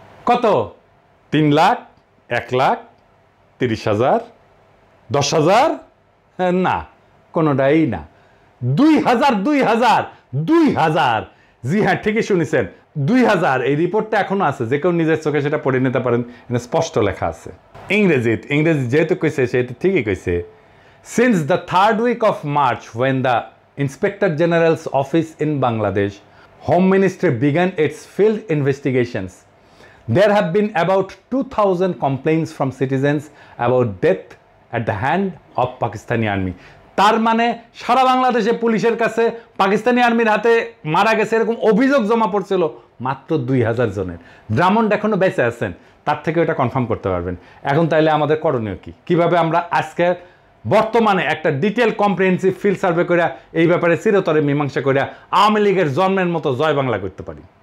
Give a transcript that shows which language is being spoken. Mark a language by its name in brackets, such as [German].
[Bangla] কত? 3 লাখ, 1 লাখ, 30,000, 10,000? না, কোনোটাই না। 2,000। জি হ্যাঁ, ঠিকই শুনেছেন, 2000। এই রিপোর্টটা এখনো আছে, যে কেউ নিজের চোখে সেটা পড়ে নিতে পারেন, স্পষ্ট লেখা আছে ইংরেজি যেহেতু কইছে সেহেতু ঠিকই কইছে। [English] Since the 3rd week of March when the Inspector General's office in Bangladesh Home Ministry began its field investigations, there have been about 2,000 complaints from citizens about death at the hand of Pakistani army. [Bangla] তার মানে সারা বাংলাদেশে পুলিশের কাছে পাকিস্তানি আর্মির হাতে মারা গেছে এরকম অভিযোগ জমা পড়ছিল মাত্র 2000 জনের। ড্রামন্ড এখনো বেঁচে আছেন, তার থেকে এটা কনফার্ম করতে পারবেন। এখন তাইলে আমাদের করণীয় কি? কিভাবে আমরা আজকে বর্তমানে একটা ডিটেল কম্প্রিহেন্সিভ ফিল্ড সার্ভে করে এই ব্যাপারে চিরতরে মীমাংসা করে আওয়ামী লীগের জন্মের মতো জয় বাংলা করতে পারি?